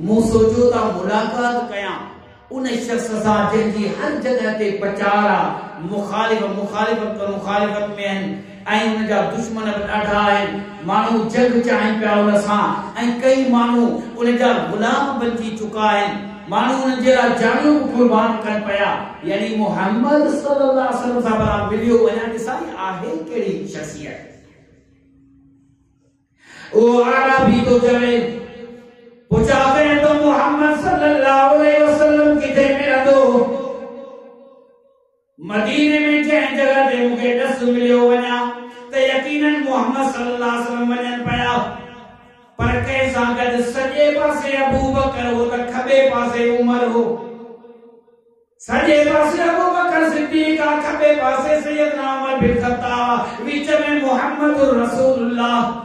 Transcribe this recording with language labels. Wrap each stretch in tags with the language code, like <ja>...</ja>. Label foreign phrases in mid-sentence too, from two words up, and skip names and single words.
<sd>मूं सोचियो त मुलाक़ात कयां उन शख्स सां जंहिंजी हर जगह ते प्रचार आहे, मुखालिफत में आहिनि ऐं उन जा दुश्मन बि ॾाढा आहिनि, माण्हू जंग चाहिनि पिया उन सां, ऐं कई माण्हू उन जा गुलाम बणिजी चुका आहिनि, माण्हू उन जे लाइ जानियूं कुर्बान कनि पिया। यानी मुहम्मद</sd> <ar>صلى الله عليه وسلم</ar> <sd>सां पाण मिलियो वञा, ॾिसां आहे कहिड़ी शख्सियत। ओ आराबी तो चवे पुछावे तो मोहम्मद</sd> <ar>صلى الله عليه وسلم</ar> <sd>किथे मिलंदो? मदीने में जंहिं जगह ते मूंखे ॾस मिलियो वञा त यकीनन मोहम्मद</sd> <ar>صلى الله عليه وسلم</ar> <sd>वञनि पिया, पर कंहिंसां गॾु सॼे पासे अबू बकर हो त खॿे पासे उमर हो, सॼे पासे अबू बकर सिद्दीक आ, खॿे पासे सैयदना उमर बिन ख़त्ताब, विच में</sd> <ar>محمد رسول الله.</ar>